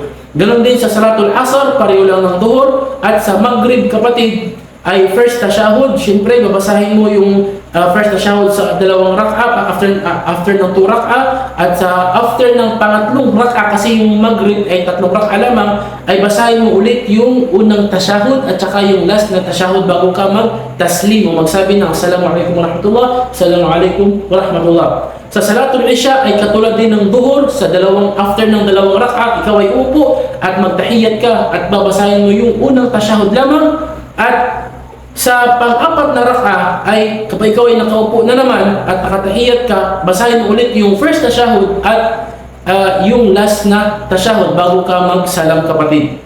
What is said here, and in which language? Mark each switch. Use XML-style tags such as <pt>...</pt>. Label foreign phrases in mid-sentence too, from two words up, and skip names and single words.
<tl>Ganon din sa salatul asar, pareho lang ng duhur. At sa maghrib, kapatid, ay first tashahud, syempre babasahin mo yung first tashahud sa 2 rak'a, after ng 2 rak'a, at sa after ng pangatlong rak'a, kasi yung maghrib ay 3 rak'a lamang, ay basahin mo ulit yung unang tashahud at saka yung last na tashahud bago ka mag-taslim o magsabi ng</tl> <ar>السلام عليكم ورحمة الله, السلام عليكم ورحمة الله.</ar> <tl>Sa salatul isya ay katulad din ng duhur, sa after ng 2 rak'a, ikaw ay upo at magtahiyat ka at babasahin mo yung unang tashahud lamang. At sa pang-apat na rak'a ay kapag ikaw ay nakaupo na naman at nakatahiyat ka, basahin mo ulit yung first tashahud at yung last na tashahud bago ka magsalam, kapatid.</tl>